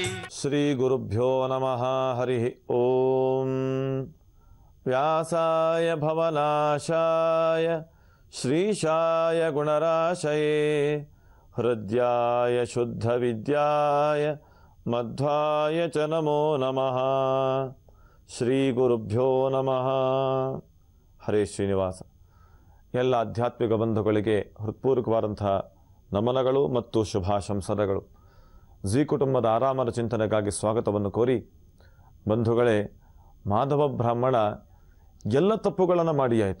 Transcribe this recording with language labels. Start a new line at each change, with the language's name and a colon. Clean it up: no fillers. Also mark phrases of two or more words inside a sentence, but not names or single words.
Sanskrit: ಶ್ರೀ ಗುರುಭ್ಯೋ ನಮಃ. ಹರಿ ಓಂ. ವ್ಯಾಸಾಯ ಭವನಾಶಾಯ ಶ್ರೀಶಾಯ ಗುಣರಾಶಯೇ, ಹೃದ್ಯಾಯ ಶುದ್ಧ ವಿದ್ಯಾಯ ಮಧ್ವಾಯ ಚ ನಮೋ ನಮಃ. ಶ್ರೀ ಗುರುಭ್ಯೋ ನಮಃ. ಹರೇ ಶ್ರೀನಿವಾಸ.
Kannada: ಎಲ್ಲ ಆಧ್ಯಾತ್ಮಿಕ ಬಂಧುಗಳಿಗೆ ಹೃತ್ಪೂರ್ವಕವಾದಂತಹ ನಮನಗಳು ಮತ್ತು ಶುಭಾಶಂಸನಗಳು. ಜಿ ಕುಟುಂಬದ ಆರಾಮದ ಚಿಂತನೆಗಾಗಿ ಸ್ವಾಗತವನ್ನು ಕೋರಿ, ಬಂಧುಗಳೇ, ಮಾಧವ ಬ್ರಾಹ್ಮಣ ಎಲ್ಲ ತಪ್ಪುಗಳನ್ನು ಮಾಡಿಯಾಯಿತು.